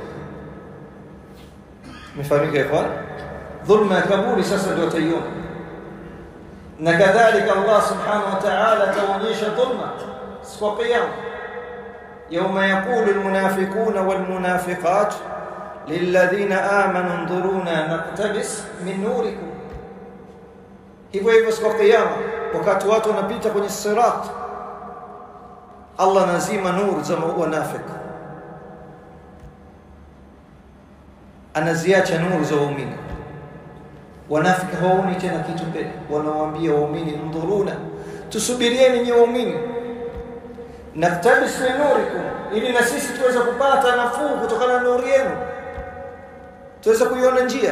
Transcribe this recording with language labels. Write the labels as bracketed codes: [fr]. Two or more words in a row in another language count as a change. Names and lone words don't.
[sw] Mfahamike ikhwan, dhulma ya kaburi sasa ndio wataiona. Na kadhalika Allah [ar] سبحانه وتعالى [sw] ataonyesha dhulma siku ya kiyama, [ar] يوم يقول المنافقون والمنافقات للذين آمنوا انظرونا نقتبس من نوركم. [sw] Hivyo hivyo siku ya kiyama, wakati watu wanapita kwenye sirat, Allah anazima nuru za wanafiki, anaziacha nuru za waumini. Wanafiki hawaoni tena kitu mbele, wanawaambia waumini ndhuruna, tusubirieni nyinyi waumini, [ar] نقتبس من نوركم, [sw] ili na sisi tuweze kupata nafuu kutokana na nuru yenu, tuweze kuiona njia.